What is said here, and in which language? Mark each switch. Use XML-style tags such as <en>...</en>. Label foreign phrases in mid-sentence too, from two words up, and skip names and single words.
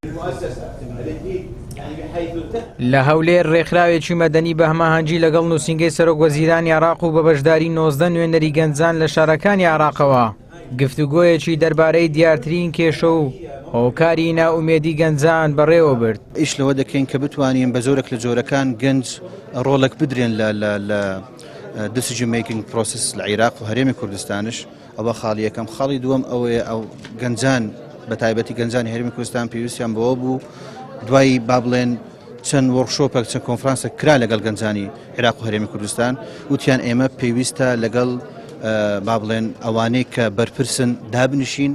<ckb>لە هەولێر ڕێکخراوێکی مەدەنی بە هەماهەنگی لەگەڵ نووسینگەی سەرۆکوەزیرانی عێراق و بە بەشداری 19 نوێنەری گەنجان لە شارەکانی عێراقەوە گفتوگۆیەکی دەربارەی دیارترین کێشە و هۆکاری ناومێدی گەنجان بەڕێوە برد. ئیش لەوە دەکەین کە بتوانین بە زۆرێک لە جۆرەکان گەنج ڕۆڵێک بدرێن لە</ckb> <en>decision making process</en> <ckb>لە عێراق و هەرێمی کوردستانش. ئەوە خاڵی یەکەم. خاڵی دووەم ئەوەیە ئەو گەنجان بە تایبەتی گەنجانی هەرێمی کوردستان پێویستیان بەوە بوو دوای با بڵێن چەند وەرکشۆپێک چەند کۆنفرانسە کرا لەگەڵ گەنجانی عێراق و هەرێمی کوردستان وتیان ئێمە پێویستە لەگەڵ با بڵێن ئەوانەی کە بەرپرسن دابنیشین</ckb>